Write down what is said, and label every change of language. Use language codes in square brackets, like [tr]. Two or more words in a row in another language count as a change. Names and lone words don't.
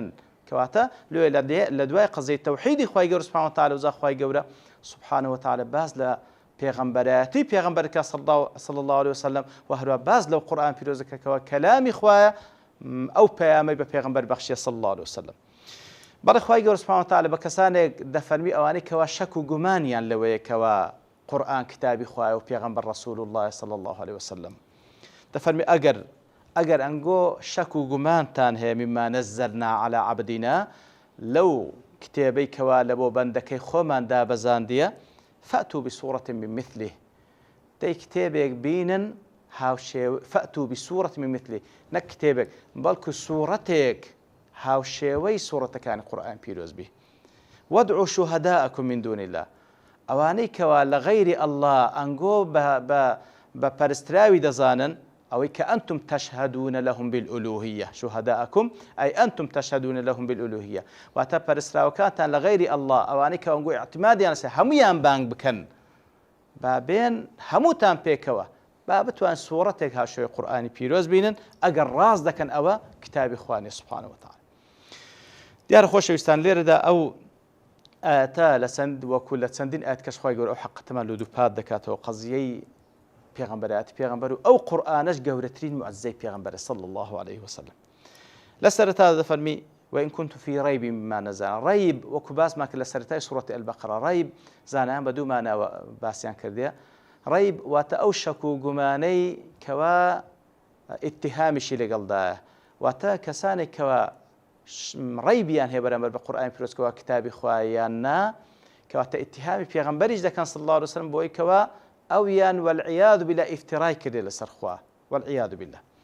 [ckb] کەواتە لە دوای قەزەی تەوحیدی خوای گەورە [ar] سوبحانه وتعالى [ckb] وزا خوای گەورە [ar] سبحانه وتعالى [ckb] باز لە پێغەمبەرەتی پێغەمبەرەکە [ar] صلی الله عليه وسلم [ckb] و هەروە باز لەو قورئان پیرۆزەکەکەوە کەلامی خوایە ئەو پەیامەی بە پێغەمبەر بەخشیە [ar] صلی الله عليه وسلم. [ckb] بەڵێ خوای گەورە [ar] سوبحانه وتعالى [ckb] بە کەسانێک دەفەرمی ئەوانەی کەوا شەک و گومانیان لەوەیە کەوا قورئان کتابی خوایە و پێغەمبەر [ar] رسول الله صلی الله عليه وسلم. [ckb] دەفەرمی ئەگەر ئەنگۆ شەک و گومانتان هەیە [ar] مما نەزەلنا على عەبدینا [ckb] لەو کتێبەی کەوا لە بۆ بەندەکەی خۆمان دابەزاندیە [ar] فأتوا بسورة من مثله [ckb] دەی کتێبێک بینن [ar] فأتوا بسورة من مثله [ckb] نەک کتێبێک بەڵکو سوورەتێک هاوشێوەی سوورەتەکانی قورئان پیرۆز بی. [ar] وادعوا شهداءكم من دون الله [ckb] ئەوانەی کەوا لە غەیری ئەڵڵا ئەنگۆ بە پەرستراوی دەزانن ئەوەی کە [ar] ئەنتم تەشهدون لهم بالألوهية شهداءكم أي أنتم تشهدون لهم بالألوهية [ckb] واتە پەرستراوەکانتان لە غەیری ئەڵڵا ئەوانەی کە ئەنگۆ ئیعتیمادیان لەسەر هەموویان بانگ بکەن با بێن هەمووتان پێکەوە با بتوان سوورەتێک هاشۆی قورئانی پیرۆز بینن ئەگەر ڕاست دەکەن ئەوە کتابی خوانی [ar] سبحانه وتعالى. [ckb] دیارە خۆشەویستان لێرەدا ئەو ئاەتە لە چەند وەکو لە چەندین ئاەت کەس خوای گەورە ئەو حەقەتەمان لە دووپات دەکاتەوە قەزیەی پێغەمبەرەتی پێغەمبەر و ئەو قورئانەش گەورەترین معجزەی پێغەمبەرە [ar] صلی الله عليه وسلم. [ckb] لە سەرەتا دەفەرمی [ar] وإن كنت في ريب مما نزل [ckb] ريب وەکو باسمان کرد لە سەرەتای سوورەتی البەقەرە ريب زانایان بە دوو ماناوە باسییان کردیە. ريب واتە ئەو شەک و گومانەی کەوا ئیتیهامیشی لەگەڵدایە واتە کەسانێک کەوا ڕیبیان هەیە بەرامبەر بە قورئانی پیرۆزکەوە کتابی خوایان نا کەواتە ئیتیهامی پێغەمبەریش دەکەن [ar] صلی الله عليه وسلم [ckb] بۆی کەوا ئەویان [ar] والعیاذ بالله [ckb] ئیفترای کردێ لەسەر خوا [ar] والعیاذ بالله.